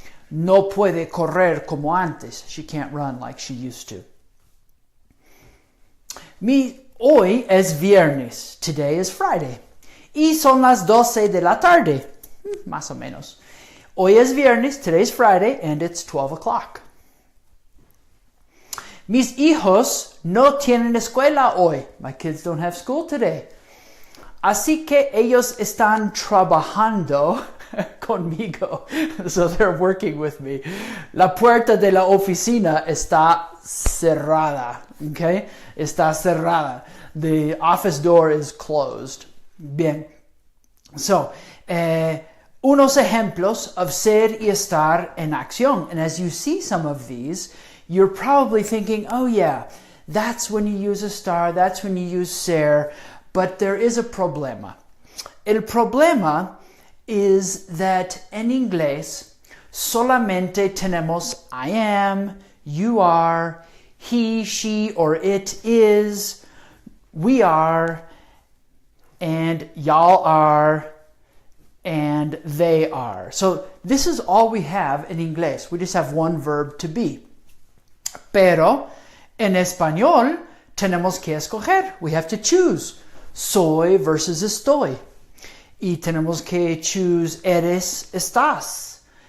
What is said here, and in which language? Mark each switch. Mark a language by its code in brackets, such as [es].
[es] No puede correr como antes. [en] She can't run like she used to. [es] Hoy es viernes. [en] Today is Friday. [es] Y son las 12 de la tarde. Más o menos. Hoy es viernes, [en] today is Friday, and it's 12 o'clock. [es] Mis hijos no tienen escuela hoy. [en] My kids don't have school today. [es] Así que ellos están trabajando conmigo. [en] So they're working with me. [es] La puerta de la oficina está cerrada. Okay? Está cerrada. [en] The office door is closed. [es] Bien. So, unos ejemplos of ser y estar en acción. [en] And as you see some of these, you're probably thinking, oh yeah, that's when you use estar, that's when you use ser, but there is a problema. [es] El problema [en] is that [es] en inglés solamente tenemos [en] I am, you are, he, she, or it is, we are, and y'all are, and they are. So this is all we have in inglés. We just have one verb to be. [es] Pero en español tenemos que escoger. [en] We have to choose. Soy versus estoy. [es] Y tenemos que [en] choose eres, estás.